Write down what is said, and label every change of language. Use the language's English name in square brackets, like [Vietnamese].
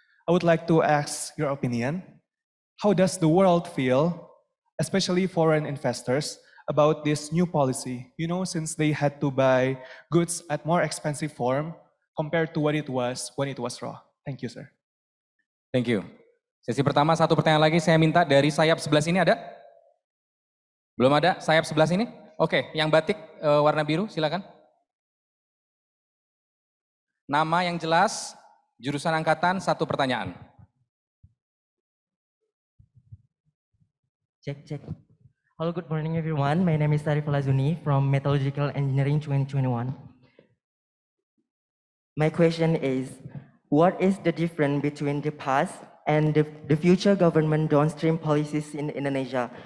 [English] I would like to ask your opinion. How does the world feel, especially foreign investors, about this new policy? You know, since they had to buy goods at more expensive form compared to what it was when it was raw. Thank you, sir. Thank you. [Indonesian] Sesi pertama, 1 pertanyaan lagi saya minta dari sayap sebelah sini ada? Belum ada? Sayap sebelah sini? Oke, yang batik warna biru silakan. Nama yang jelas, jurusan angkatan, 1 pertanyaan. Cek. [English] Hello, good morning everyone. My name is Tarif Lazuni from Metallurgical Engineering 2021. My question is, what is the difference between the past and the future government downstream policies in Indonesia?